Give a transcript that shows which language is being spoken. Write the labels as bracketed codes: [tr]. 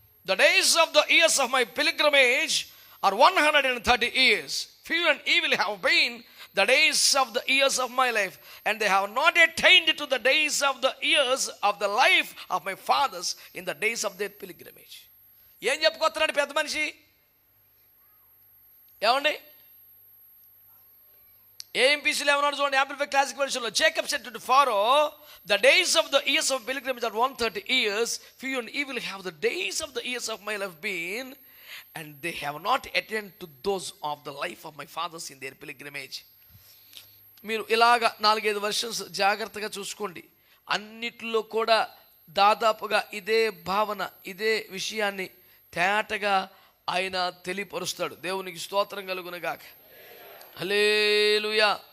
[en] The days of the years of my pilgrimage are 130 years. Few and evil have been the days of the years of my life, and they have not attained to the days of the years of the life of my fathers in the days of their pilgrimage. [te] ఏం చెప్పుకొస్తున్నాడు పెద్ద మనిషి? ఏమండి ఏఎంపీసీలో ఏమన్నాడు చూడండి, amplified classic వర్షన్లో. [en] Jacob said to Pharaoh, the days of the years of pilgrimage are 130 years. Few and evil have the days of the years of my life been, and they have not attained to those of the life of my fathers in their pilgrimage. [te] మీరు ఇలాగా 4-5 versions జాగ్రత్తగా చూసుకోండి. అన్నిట్లో కూడా దాదాపుగా ఇదే భావన, ఇదే విషయాన్ని తేటగా ఆయన తెలియపరుస్తాడు. దేవునికి స్తోత్రం కలుగునుగాక. హల్లెలూయా.